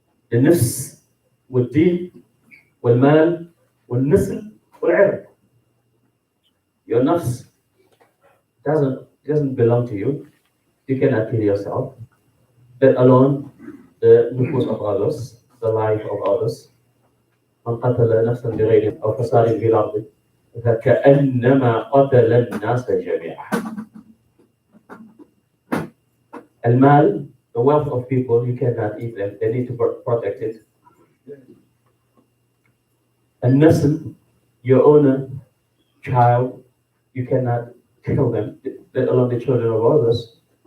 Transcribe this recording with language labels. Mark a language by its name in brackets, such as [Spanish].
[English] The nafs, wal-deen, wal-mal, wal-nisl, wal-'irq. Your nafs doesn't belong to you. You cannot kill yourself, let alone the nufus of others, the life of others. [Arabic] من قتل نفسا بغير أو فساد في الأرض فكأنما قتل الناس جميعا. المال, [English] the wealth of people, you cannot eat them. They need to protect it. [Arabic] النسل, [English] your own child, you cannot kill them, let alone the children of others.